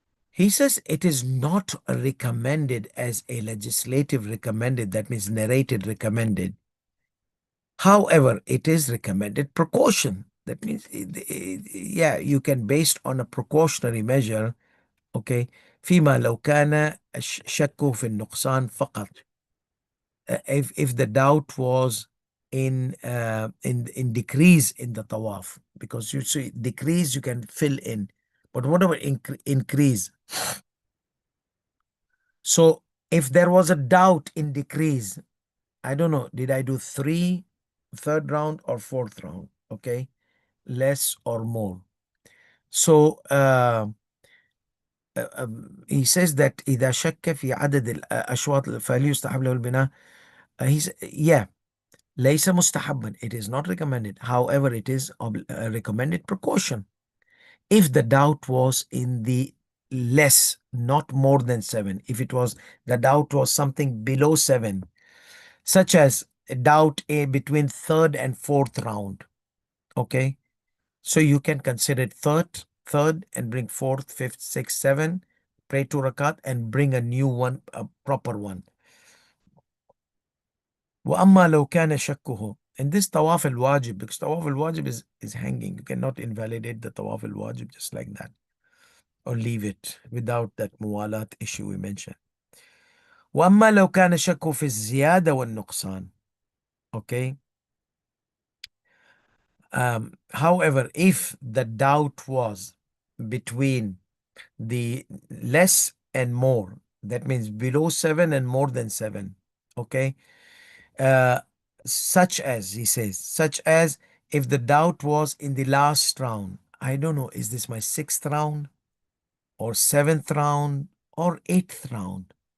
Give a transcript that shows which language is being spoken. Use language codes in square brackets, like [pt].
[en] He says it is not recommended as a legislative recommended, that means narrated recommended. However, it is recommended precaution. That means, yeah, you can based on a precautionary measure. Okay. [ar] فيما لو كان الشك في النقصان فقط. [en] If the doubt was in decrease in the tawaf, because you see decrease you can fill in, but what about increase? So if there was a doubt in decrease, I don't know, did I do third round or fourth round? Okay, less or more. So he says that [ar] إذا شك في عدد الأشواط فليستحب له البناء. [en] Yeah, [ar] ليس مستحبا, [en] it is not recommended. However, it is a recommended precaution. If the doubt was in the less, not more than 7, if the doubt was something below 7, such as a doubt between third and fourth round, okay, so you can consider it third and bring fourth, fifth, sixth, 7, pray 2 rakat and bring a new one, a proper one. [ar] وأما لو كان شكه, [en] and this tawaf al-wajib, because tawaf al-wajib is hanging, you cannot invalidate the tawaf al-wajib just like that or leave it without that muwalat issue we mentioned. [ar] وأما لو كان شكه في الزيادة والنقصان, [en] okay, however, if the doubt was between the less and more. That means below 7 and more than 7. Okay. Uh, Such as, he says, such as if the doubt was in the last round. I don't know, is this my sixth round or seventh round or eighth round?